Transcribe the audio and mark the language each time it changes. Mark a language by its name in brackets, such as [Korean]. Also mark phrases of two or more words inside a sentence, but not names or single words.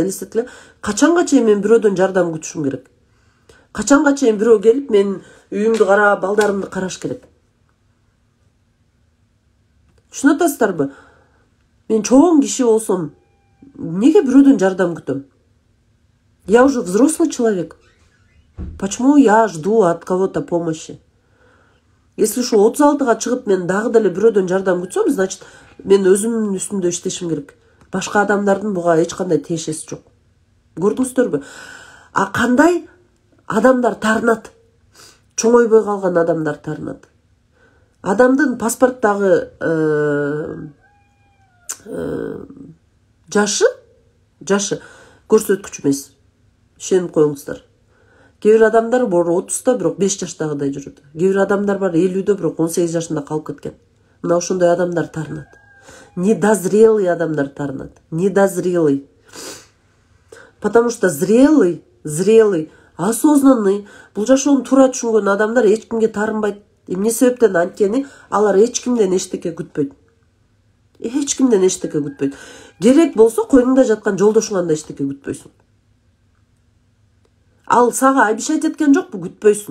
[Kyrgyz] Элестетиле. Качанга чейин мен бирөөдөн жардам күтүшүм керек? Качанга чейин бирөө келип мен үйүмдү карап, балдарымды караш керек? Түшүнүп атасыздарбы? Мен чоң киши болсом, неге бирөөдөн жардам күтөм? [Russian] Я уже взрослый человек. Почему я жду от кого-то помощи? [Kyrgyz] Если ушу 36-га чыгып мен дагы деле бирөөдөн жардам күтсөм, значит, мен өзүмдүн үстүмдө иштешим керек. Башка адамдардын буга эч кандай тиешеси жок. Көрдүңүздөрбү? А кандай адамдар тарынат? Чоңойбой калган адамдар тарынат. Адамдын паспорттагы жашы көрсөткүч эмес. Ишенип коюңуздар. Кээ бир адамдар бар 30-та, бирок 5 жаштагыдай жүрөт. Кээ бир адамдар бар 50-дө, бирок 18 жашында калып кеткен. Мына ошондой адамдар тарынат. Недозрелый адамдар тарынат. Недозрелый. [Russian] Потому что зрелый, осознанный, [Kyrgyz] бул жашоону туура түшүнгөн адамдар эч кимге тарынбайт. Эмне себептен? Анткени алар эч кимден эчтеке күтпөйт. Эч кимден эчтеке күтпөйт. Керек болсо койнуңда жаткан жолдошуңан да эчтеке күтпөйсүң. Ал сага обещать эткен жокпу, күтпөйсүң.